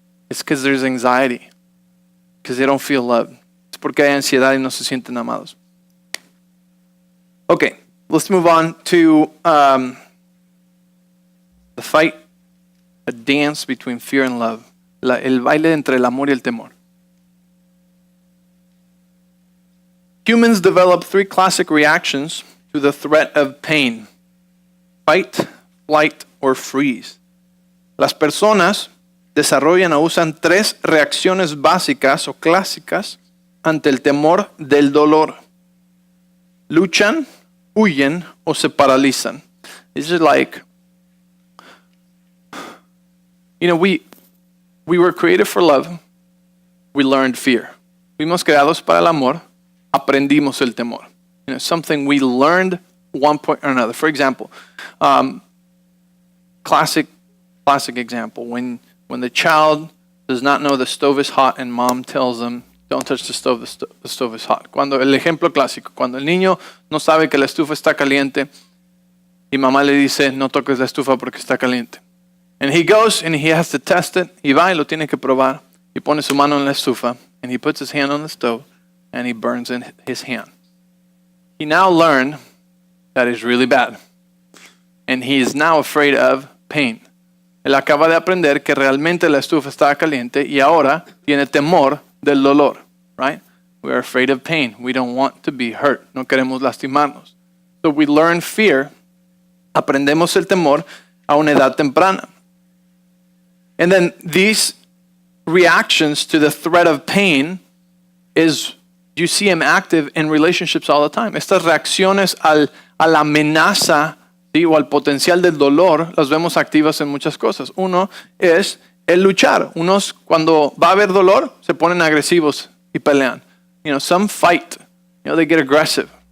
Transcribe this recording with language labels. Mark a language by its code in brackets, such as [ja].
[en] It's because there's anxiety. Because they don't feel loved. [es] Es porque hay ansiedad y no se sienten amados. [en] Okay, let's move on to the fight, a dance between fear and love. [es] El baile entre el amor y el temor. [en] Humans develop 3 classic reactions to the threat of pain: fight, flight, or freeze. [es] Las personas desarrollan o usan 3 reacciones básicas o clásicas ante el temor del dolor. Luchan, huyen o se paralizan. [en] This is like, we were created for love. We learned fear. [es] Fuimos creados para el amor. Aprendimos el temor. [en] Something we learned one point or another. For example, classic example. When the child does not know the stove is hot and mom tells them, don't touch the stove, the stove is hot. [es] El ejemplo clásico, cuando el niño no sabe que la estufa está caliente y mamá le dice, no toques la estufa porque está caliente. [en] And he goes and he has to test it. [es] Y va y lo tiene que probar. Y pone su mano en la estufa [en] and he puts his hand on the stove and he burns in his hand. He now learned that is really bad. And he is now afraid of pain. [es] Él acaba de aprender que realmente la estufa estaba caliente y ahora tiene temor del dolor. [en] Right? We are afraid of pain. We don't want to be hurt. [es] No queremos lastimarnos. [en] So we learn fear. [es] Aprendemos el temor a una edad temprana. [en] And then these reactions to the threat of pain is, you see them active in relationships all the time. [es] Estas reacciones a la amenaza, ¿sí?, o al potencial del dolor, las vemos activas en muchas cosas. Uno es el luchar. Unos, cuando va a haber dolor, se ponen agresivos y pelean. [en] Some fight. They get aggressive.